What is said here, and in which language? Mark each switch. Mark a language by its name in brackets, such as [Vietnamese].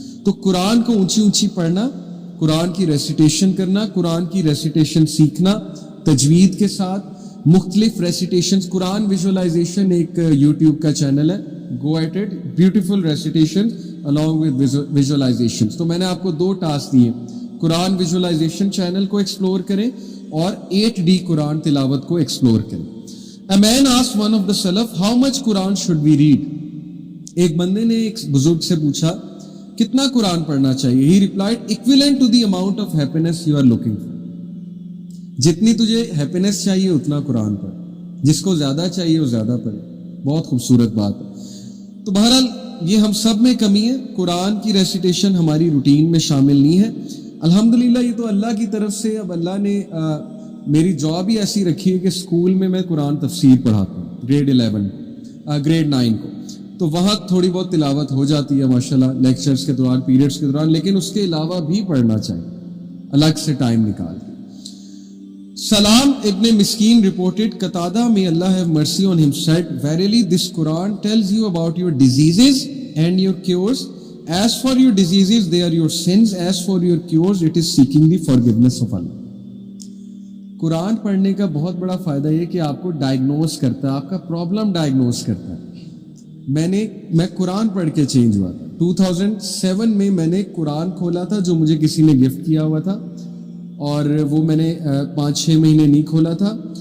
[Hindi] तो कुरान को ऊंची ऊंची पढ़ना, कुरान की रेसिटेशन करना, कुरान की रेसिटेशन सीखना तजवीद के साथ, मुख्तलिफ रेसिटेशंस. कुरान विजुअलाइजेशन एक यूट्यूब का चैनल है, go at it, beautiful recitation [English] along with visualizations. [Hindi] तो मैंने आपको 2 टास्क दिए, कुरान विजुअलाइजेशन चैनल को एक्सप्लोर करें और 8D कुरान तिलावत को एक्सप्लोर करें. [English] A man asked one of the salaf, how much Quran should we read? [Hindi] एक बंदे ने एक बुजुर्ग से पूछा, कितना कुरान पढ़ना चाहिए? [English] He replied, equivalent to the amount of happiness you are looking for. [Hindi] जितनी तुझे हैप्पीनेस चाहिए उतना कुरान पढ़, जिसको ज्यादा चाहिए वो ज्यादा पढ़े. बहुत खूबसूरत बात है. तो बहरहाल ये हम सब में कमी है, कुरान की रेसिटेशन हमारी रूटीन में शामिल नहीं है. अल्हम्दुलिल्लाह ये तो अल्लाह की तरफ से. अब अल्लाह ने मेरी जॉब ही ऐसी रखी है कि स्कूल में मैं कुरान तफसीर पढ़ाता हूँ, ग्रेड 11 को, ग्रेड 9 को, तो वहाँ थोड़ी बहुत तिलावत हो जाती है माशाल्लाह, लेक्चर्स के दौरान, पीरियड्स के दौरान, लेकिन उसके अलावा भी पढ़ना चाहिए अलग से टाइम निकाल के. [English] Salam ibn Miskin reported, Qatada, may Allah have mercy on him, said, verily this Quran tells you about your diseases and your cures. As for your diseases, they are your sins. As for your cures, it is seeking the forgiveness of Allah. [Hindi] Quran पढ़ने का बहुत बड़ा फ़ायदा ये कि आपको diagnose करता है, आपका प्रॉब्लम डायग्नोस करता है. मैं कुरान पढ़ के चेंज हुआ था. 2007 में मैंने कुरान खोला था जो मुझे किसी ने गिफ्ट किया हुआ था, और वो मैंने 5-6 महीने नहीं खोला था.